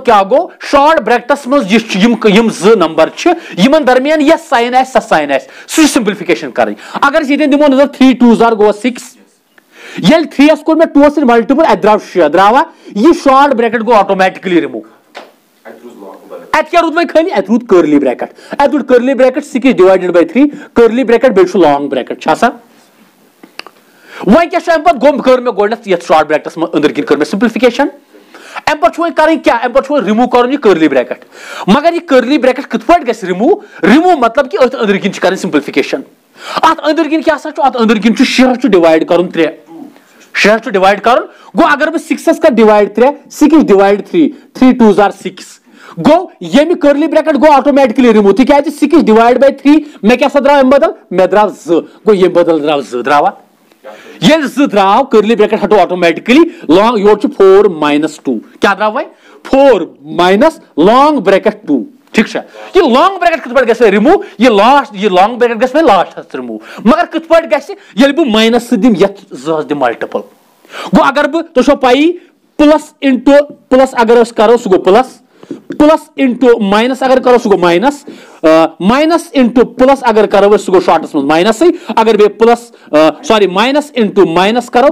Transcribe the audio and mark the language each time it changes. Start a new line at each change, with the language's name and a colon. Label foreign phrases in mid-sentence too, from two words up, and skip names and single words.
Kashmiri: کیٛاہ گوٚو
English: short brackets
Kashmiri: منٛز یِم 2 نمبر چھِ یِمن درمیان یۄس ساین آسہِ سۄ ساین آسہِ سُہ چھِ سمپلفکیشن کرٕنۍ اگر أسۍ ییٚتٮ۪ن دِمو نظر 3 × 2 گوٚو 6 ییٚلہِ 3 یس کوٚر مےٚ 2 سۭتۍ ملٹِپل اَتہِ درٛاو 6 درٛاوا یہِ شارٹ بریکٹ گوٚو
English: automatically remove
Kashmiri: اتہِ کیٛاہ روٗد وۄنۍ خٲلی اتہِ روٗد
English: curly bracket 6 divided by 3 curly bracket
Kashmiri: بیٚیہِ چھُ
English: long bracket
Kashmiri: چھا سا وۄنۍ کیٛاہ چھُ امہِ پتہٕ کٔر مےٚ گۄڈٕنیتھ یتھ
English: short brackets
Kashmiri: منٛز أنٛدرۍ کِنۍ کٔر مےٚ سمپلفکیشن امہِ پتہٕ چھُ وۄنۍ کرٕنۍ کیٛاہ امہِ پتہٕ چھُ وۄنۍ رِموٗ کرُن یہِ
English: curly bracket
Kashmiri: مگر یہِ
English: curly bracket
Kashmiri: کِتھ پٲٹھۍ گژھِ رِموٗ مطلب کہِ أتھۍ أنٛدرۍ کِنۍ چھِ کرٕنۍ سمپلفکیشن اتھ أنٛدرۍ کِنۍ کیٛاہ سا چھُ اتھ أنٛدرۍ کِنۍ چھُ 6 چھُ ڈِوایڈ کرُن 3 6 چھُ ڈِوایڈ کرُن گوٚو اگر بہٕ 6 کرٕ ڈِوایڈ 3 6 ڈِوایڈ 3 3 × 2 = 6 گوٚو ییٚمہِ
English: curly bracket
Kashmiri: گوٚو
English: automatically remove
Kashmiri: تِکیٛازِ
English: 6 divide by 3
Kashmiri: مےٚ کیٛاہ سا درٛاو امہِ بدل مےٚ درٛاو 2 گوٚو ییٚمہِ بدل درٛاو 2 درٛاوا ییٚلہِ 2 درٛاو
English: curly bracket
Kashmiri: ہٹو آٹومیٹکلی لانگ یورٕ چھُ 4 - 2 کیٛاہ درٛاو وۄنۍ
English: 4 minus long bracket 2
Kashmiri: ٹھیٖک چھا یہِ
English: long bracket
Kashmiri: کِتھ پٲٹھۍ گژھِ وۄنۍ رِموٗ یہِ
English: long bracket
Kashmiri: گژھِ وۄنۍ لاسٹس رِموٗ مگر کِتھ پٲٹھۍ گژھِ ییٚلہِ بہٕ ماینس سۭتۍ دِمہٕ یتھ 2 دِمہٕ ملٹِپل گوٚو اگر بہٕ تۄہہِ چھو پیی
English: plus into plus
Kashmiri: اگر أسۍ کرو سُہ گوٚو
English: plus into minus
Kashmiri: اگر کرو سُہ گوٚو
English: minus into plus
Kashmiri: اگر کرو أسۍ سُہ گوٚو شارٹس منٛز ماینسٕے اگر بیٚیہِ
English: plus minus into minus
Kashmiri: کرو